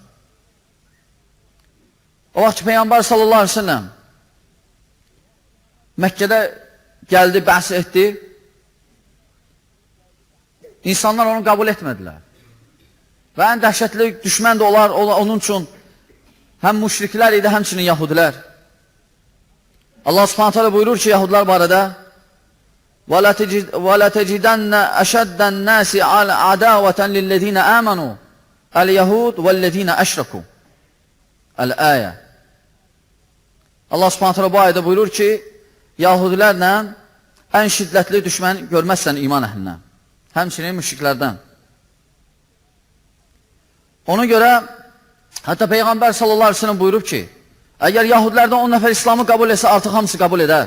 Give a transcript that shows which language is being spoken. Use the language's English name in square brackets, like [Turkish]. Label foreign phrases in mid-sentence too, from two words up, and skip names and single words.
[Azerbaijani] O vaxt ki, Peyğəmbər [Arabic] صلى الله عليه وسلم [Azerbaijani] Məkkədə gəldi, bəhs etdi. İnsanlar onu qəbul etmədilər. Və ən dəhşətli düşmən də olar, onun üçün həm müşriklər idi, həmçinin yahudilər. Allah [Arabic] سبحانه وتعالى [Azerbaijani] buyurur ki, yahudlar barədə [Arabic] وَلَتَجِدَنَّ أَشَدَّ النَّاسِ عَدَاوَةً لِلَّذِينَ آمَنُوا الْيَهُودُ وَالَّذِينَ أَشْرَكُوا [Azerbaijani] Əl-Əyə. Allah [Arabic] سبحانه وتعالى [Azerbaijani] bu ayədə buyurur ki, yahudilərlə ən şiddətli düşmən görməzsən iman əhlindən. Həmçinin müşriklərdən. Ona görə, hətta Peyğəmbər [Arabic] صلى الله عليه وسلم [Azerbaijani] buyurub ki, əgər yahudilərdən 10 nəfər İslamı qəbul etsə, artıq hamısı qəbul edər.